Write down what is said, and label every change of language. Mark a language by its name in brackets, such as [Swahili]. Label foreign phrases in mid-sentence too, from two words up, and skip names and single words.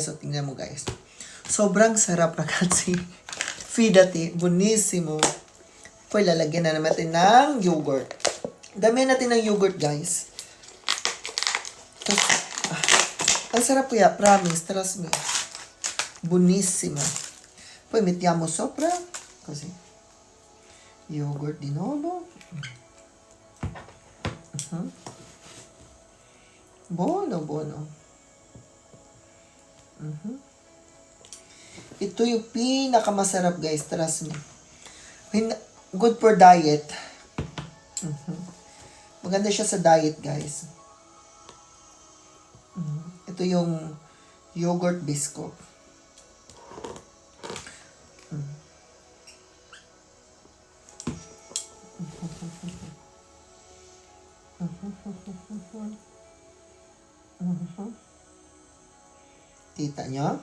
[Filipino] So, tingnan mo guys. Sobrang sarap ragazzi. [Italian] Fidati. Buonissimo. [Filipino] Pwede lalagyan na naman natin ng yogurt. Damihan natin ng yogurt guys. Tapos, ang sarap kuya. [English] Promise. Trust me. [Italian] Buonissimo. Poi mettiamo sopra. Così. Yogurt di nuovo. Buono. [Filipino] Ito yung pinakamasarap guys, [English] trust me. good for diet. [Filipino] Maganda siya sa diet, guys. Ito yung yogurt biscuit. Kita nyo?